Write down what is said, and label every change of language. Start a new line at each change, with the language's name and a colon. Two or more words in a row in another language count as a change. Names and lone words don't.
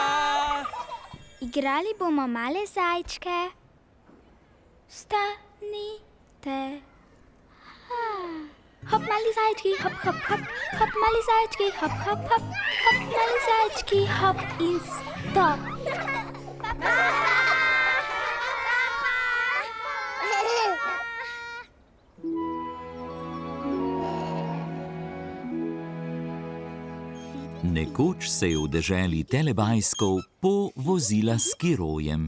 Slovenian: Igrali bomo male zajčke. Vstanite. Hop, mali zajčki, hop, hop, hop. Hop, mali zajčki, hop, hop, hop. Hop, mali zajčki, hop in stop. Nekoč se je v deželi Telebajskov povozila s skirojem.